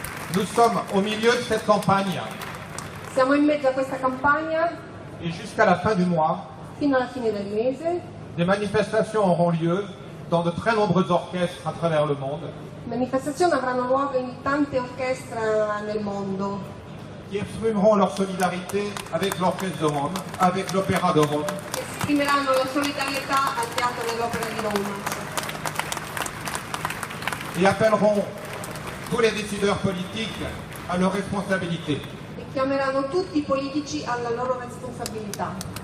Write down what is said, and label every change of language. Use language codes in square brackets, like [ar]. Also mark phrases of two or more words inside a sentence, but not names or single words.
[fr] Nous sommes au milieu de cette campagne [it] Siamo in mezzo a questa campagna [fr] et jusqu'à la fin du mois, [it] fino alla fine del mese. [fr] des manifestations auront lieu dans de très nombreux orchestres à travers le monde [it] Manifestazioni avranno luogo in tante orchestre nel mondo [fr] qui exprimeront leur solidarité avec l'Orchestre de Rome, avec l'Opéra de Rome, [it] che esprimeranno la solidarietà al Teatro dell'Opera di Roma [fr] et appelleront tous les décideurs politiques à leur responsabilité. [it] e chiameranno tutti i politici alla loro responsabilità.